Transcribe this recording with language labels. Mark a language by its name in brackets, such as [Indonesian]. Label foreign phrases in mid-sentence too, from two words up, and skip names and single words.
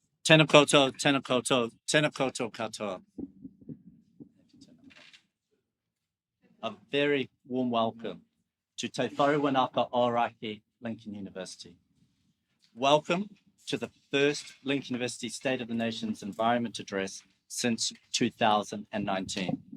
[Māori] Tēnā koutou, tēnā koutou, tēnā koutou katoa. [English] A very warm welcome to Te Wharewanaka Ōrākei Lincoln University. Welcome to the first Lincoln University State of the Nation's Environment Address since 2019.